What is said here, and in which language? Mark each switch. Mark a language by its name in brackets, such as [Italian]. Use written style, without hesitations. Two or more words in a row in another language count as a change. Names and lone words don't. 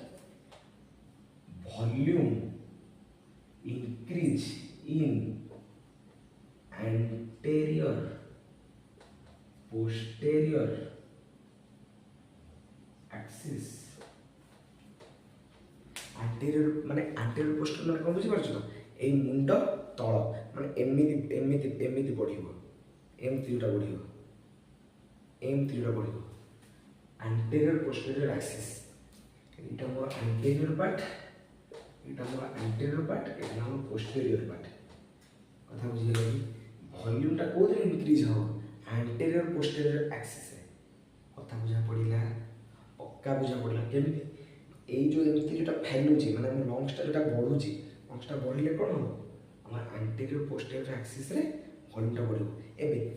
[English] volume increase in anterior posterior axis anterior [Odia] মানে [English] anterior posterior [Odia] মানে କ'ଣ ବୁଝିପାରୁଛ ତ ଏଇ ମୁଣ୍ଡ ତଳ ମାନେ ଏମିତି ବଢ଼ିବ ଏମିତି ଯୋଉଟା ବଢ଼ିବ [English] anterior posterior axis [Odia] ଏଇଟା ମୋର [English] anterior part [Odia] ଏଇଟା ମୋର [English] posterior part [Odia] କଥା ବୁଝିଗଲା କି ଭଲ୍ୟୁମଟା କୋଉଥିରେ ଇନକ୍ରିଜ୍ ହେବ [English] anterior posterior axisre [Odia] କଥା ବୁଝା ପଡ଼ିଲା ପକ୍କା ବୁଝା ପଡ଼ିଲା କେମିତି ଏଇ ଯେଉଁ ଏମିତି ଯେଉଁଟା ଫେଲୁଛି ମାନେ ଆମ ଲଙ୍ଗସଟା ଯେଉଁଟା ବଢ଼ୁଛି ଲଙ୍ଗସଟା ବଢ଼ିଲେ କ'ଣ ହେବ ଆମର [English] anterior posterior axisre [Odia] ଭଲ୍ୟୁମଟା ବଢ଼ିବ ଏବେ